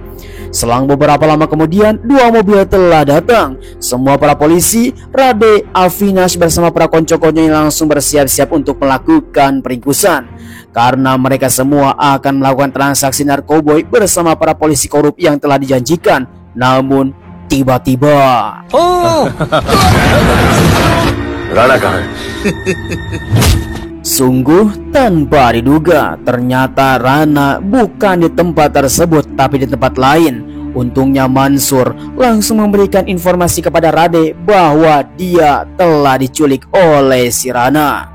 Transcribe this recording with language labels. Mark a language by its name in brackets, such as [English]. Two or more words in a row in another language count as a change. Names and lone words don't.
[Indonesian] Selang beberapa lama kemudian, dua mobil telah datang. Semua para polisi, Rade, Avinash bersama para konco-konconya langsung bersiap-siap untuk melakukan peringkusan. Karena mereka semua akan melakukan transaksi narkoboy bersama para polisi korup yang telah dijanjikan. Namun, tiba-tiba [Hindi] राणा कहाँ है? [Indonesian] sungguh tanpa diduga, ternyata Rana bukan di tempat tersebut tapi di tempat lain. Untungnya Mansur langsung memberikan informasi kepada Rade bahwa dia telah diculik oleh si Rana.